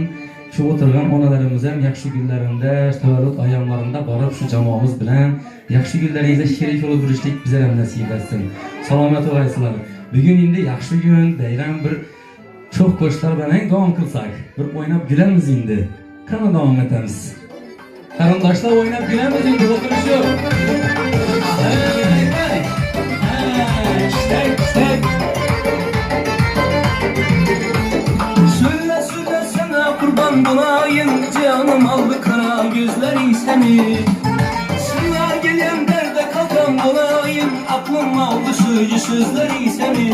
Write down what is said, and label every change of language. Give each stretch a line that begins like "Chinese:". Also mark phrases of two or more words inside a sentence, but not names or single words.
Uzbek: Shu o'tirgan onalarimiz ham yaxshi kunlarida, tavallud ayyomlarida borib shu jamoamiz bilan yaxshi kunlaringizda sherik bo'lib yurishlik bizga ham nasib etsin. Salomat bo'lasizlar. Bugun endi yaxshi kun, bayram bir çok qo'shiqlar bilan davom qilsak, bir o'ynab gülamiz endi. Qani davom etamiz. Qarindoshlar o'ynab gülamiz endi, o'tirishib.
Turkish: Söyle sana kurban bulayım, canım aldı kara gözlerin seni. Sana gelen derde kalkan bulayım, aklım aldı şu sözleri seni.